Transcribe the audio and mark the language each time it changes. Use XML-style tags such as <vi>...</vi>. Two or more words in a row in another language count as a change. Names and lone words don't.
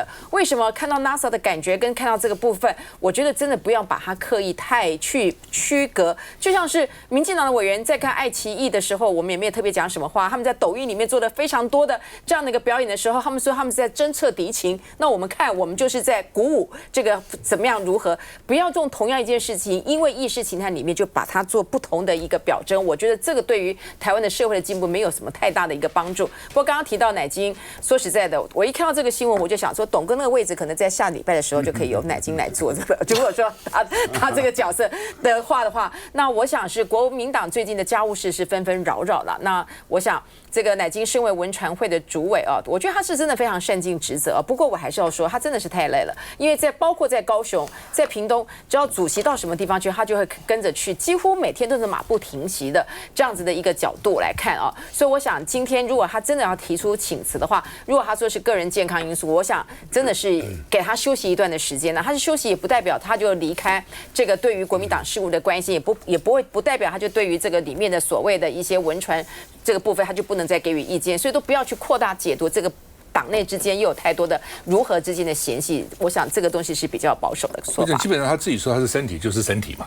<zh>為什麼看到 NASA 的感覺跟看到這個部分，我覺得真的不要把它刻意太去區隔。就像是民進黨的委員在看愛奇藝的時候，我們也沒有特別講什麼話。他們在抖音裡面做了非常多的這樣的一個表演的時候，他們說他們是在偵測敵情。那我們看，我們就是在鼓舞這個怎麼樣如何，不要用同樣一件事情，因為意識形態裡面就把它做不同的一個表徵。我覺得這個對於台灣的社會的進步沒有什麼太大的一個幫助。不過剛剛提到乃金，說實在的，我一看到這個新聞，我就想說，董哥那個位置可能在下禮拜的時候就可以由乃金來做這個。如果說他這個角色的話，那我想是國民黨最近的家務事是紛紛擾擾了。那我想這個乃金身為文傳會的主委啊，我覺得他是真的非常善盡職責。不過我還是要說，他真的是太累了，因為包括在高雄、在屏東，只要主席到什麼地方去，他就會跟着去，幾乎每天都是馬不停蹄的這樣子的一個角度來看啊。所以我想今天如果他真的要提出請辭的話，如果他說是個人健康因素，我想真的是給他休息一段的時間呢。他是休息也不代表他就離開這個對於國民黨事務的關心，也不代表他就對於這個裡面的所謂的一些文傳這個部分他就不能再給予意見，所以都不要去擴大解讀這個黨內之間又有太多的如何之間的嫌隙。我想這個東西是比較保守的說法。基本上他自己說他是身體就是身體嘛。</zh>